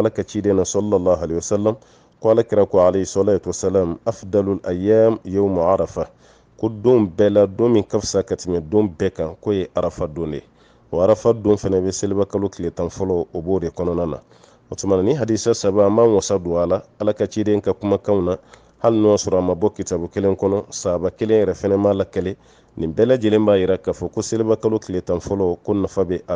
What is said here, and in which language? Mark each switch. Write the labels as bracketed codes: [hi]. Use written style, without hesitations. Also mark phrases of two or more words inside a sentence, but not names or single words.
[bm] ala ka ciden na [ar] صلى الله عليه وسلم [bm] ko ala kira ko [ar] عليه الصلاة والسلام أفضل الأيام يوم عرفة [bm] ko don bɛɛ la don min ka fisa ka tɛmɛ don bɛɛ kan ko ye arafa don de o arafa don fana bɛ seliba kalo tile tan fɔlɔ o b'o de kɔnɔna na o tuma ni hadisa saba an b'an wasa don a la ala ka ciden ka kumakanw na hali n'o sɔrɔ a ma bɔ kitabu kelen kɔnɔ sahaba kelen yɛrɛ fana m'a lakale nin bɛɛ lajɛlen b'a jira k'a fɔ ko seliba kalo tile tan fɔlɔ ko nafa bɛ a